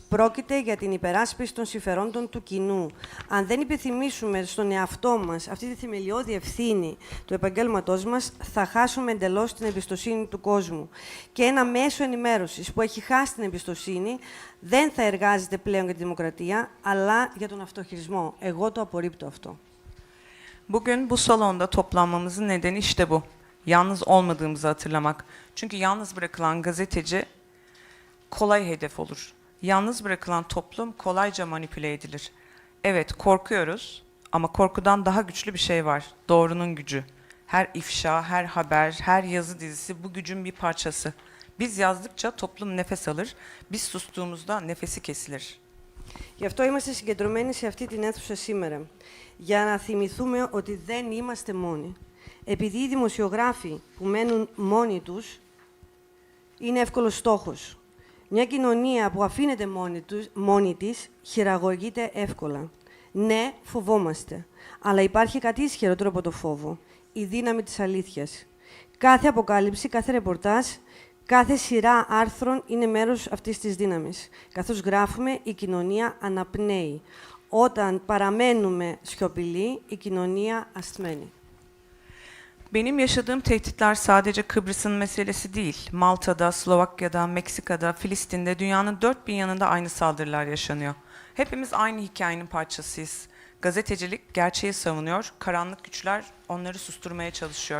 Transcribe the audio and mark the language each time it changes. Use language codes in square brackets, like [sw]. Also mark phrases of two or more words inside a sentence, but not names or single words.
[el] Πρόκειται για την υπεράσπιση των συμφερόντων του κοινού. Αν δεν υπενθυμίσουμε στον εαυτό μας αυτή τη θεμελιώδη ευθύνη του επαγγέλματός μας, θα χάσουμε εντελώς την εμπιστοσύνη του κόσμου. Και ένα μέσο ενημέρωσης που έχει χάσει την εμπιστοσύνη δεν θα εργάζεται πλέον για τη δημοκρατία, αλλά για τον αυτοχειρισμό. Εγώ το απορρίπτω αυτό. [tr] Bugün bu salonda toplanmamızın nedeni işte bu. Yalnız olmadığımızı hatırlamak. Çünkü yalnız bırakılan gazeteci kolay hedef olur. Yalnız bırakılan toplum kolayca manipüle edilir. Evet, korkuyoruz ama korkudan daha güçlü bir şey var. Doğrunun gücü. her ifşa, her haber, her yazı dizisi bu gücün bir parçası. Biz yazdıkça toplum nefes alır, biz sustuğumuzda nefesi kesilir. [el] Γι' αυτό είμαστε συγκεντρωμένοι σε αυτή την αίθουσα σήμερα. Για να θυμηθούμε ότι δεν είμαστε μόνοι. Επειδή οι δημοσιογράφοι που μένουν μόνοι τους είναι εύκολος στόχος. Μια κοινωνία που αφήνεται μόνη της χειραγωγείται εύκολα. Ναι, φοβόμαστε. Αλλά υπάρχει κάτι ισχυρότερο από το φόβο. Η δύναμη της αλήθειας. Κάθε αποκάλυψη, κάθε ρεπορτάζ, κάθε σειρά άρθρων είναι μέρος αυτής της δύναμης. Καθώς γράφουμε, η κοινωνία αναπνέει. Όταν παραμένουμε σιωπηλοί, η κοινωνία ασθμένει. [tr] Benim yaşadığım tehditler sadece Kıbrıs'ın meselesi değil. Malta'da, Slovakya'da, Meksika'da, Filistin'de, dünyanın dört bir yanında aynı saldırılar yaşanıyor. Hepimiz aynı hikayenin parçasıyız. Gazetecilik gerçeği savunuyor, karanlık güçler onları susturmaya çalışıyor.